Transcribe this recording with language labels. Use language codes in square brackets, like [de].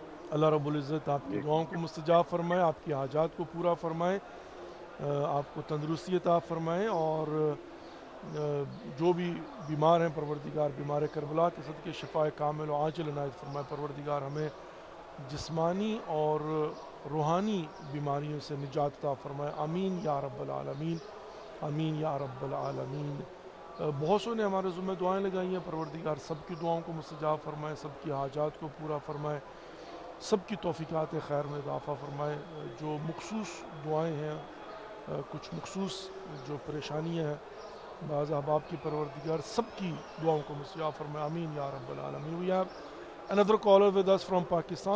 [ur] اللہ رب العزت آپ کی دعاؤں کو مستجاب فرمائے, آپ کی حاجات کو پورا فرمائے, آپ کو تندرستی عطا فرمائے, اور جو بھی بیمار ہیں پروردگار بیمار کربلا کے صدقے شفائے کامل و عاجل عنایت فرمائے. پروردگار ہمیں جسمانی اور روحانی بیماریوں سے نجات عطا فرمائے. آمین یا رب العالمین, آمین یا رب العالمین. بہت سو نے ہمارے ذمہ دعائیں لگائی ہیں. پروردگار سب کی دعاؤں کو مستجاب فرمائے, سب کی حاجات کو پورا فرمائے, سب کی توفیقات خیر میں اضافہ فرمائے. جو مخصوص دعائیں ہیں, کچھ مخصوص جو پریشانیاں ہیں بعض احباب کی, پروردگار سب کی دعاؤں کو مستجاب فرمائے. آمین یا رب العالمین. [en] We have another caller with us from Pakistan.